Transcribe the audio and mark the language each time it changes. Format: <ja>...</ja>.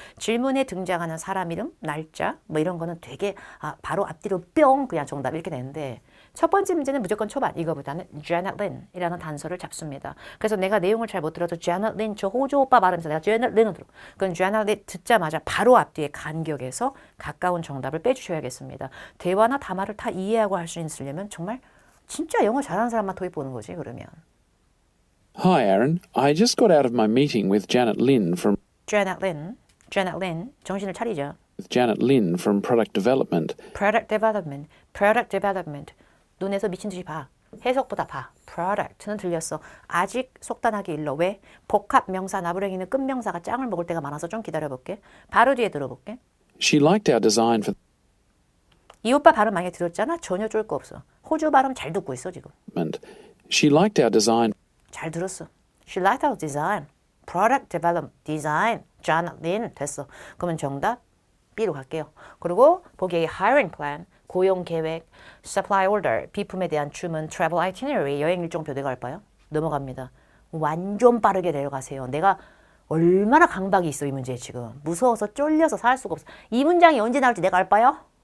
<ko>질문에 등장하는 사람 이름, 날짜 뭐 이런 거는 되게 바로 앞뒤로 뿅 그냥 정답 이렇게 되는데 첫 번째 문제는 무조건 초반 이거보다는 Janet Lin이라는 단서를 잡습니다. 그래서 내가 내용을 잘 못 들어도 Janet Lin 저 호주 오빠 말하면서 내가 Janet Lin을 들어. 그건 Janet Lin 듣자마자 바로 앞뒤에 간격에서 가까운 정답을 빼주셔야겠습니다. 대화나 담화를 다 이해하고 할 수 있으려면 정말 진짜 영어 잘하는 사람만 토익 보는 거지 그러면.</ko> <en>Hi, Aaron. I just got out of my meeting with Janet Lin from</en> <ko>Janet Lin, 정신을 차리죠.</ko> <en>Janet Lin from Product Development. Product Development.</en> <ko>눈에서 미친 듯이 봐. 해석보다 봐. Product는 들렸어. 아직 속단하게 일러. 왜? 복합 명사 나부랭이는 끝명사가 짱을 먹을 때가 많아서 좀 기다려볼게. 바로 뒤에 들어볼게.</ko> <en>She liked our design for</en> <ko>이 오빠 발음 많이 들었잖아? 전혀 쫄 거 없어. 호주 발음 잘 듣고 있어 지금.</ko> <en>She liked our design.</en> <ko>잘 들었어.</ko> <en>She liked our design. Product development, design, Janet Lin</en> <ko>됐어. 그러면 정답 B로 갈게요. 그리고 보기에</ko> <en>hiring plan,</en> <ko>고용 계획,</ko> <en>supply order,</en> <ko>비품에 대한 주문,</ko> <en>travel itinerary,</en> <ko>여행 일정표 내가 할까요? 넘어갑니다. 완전 빠르게 내려가세요. 내가 얼마나 강박이 있어 이 문제에 지금. 무서워서 쫄려서 살 수가 없어. 이 문장이 언제 나올지 내가 알까요?</ko>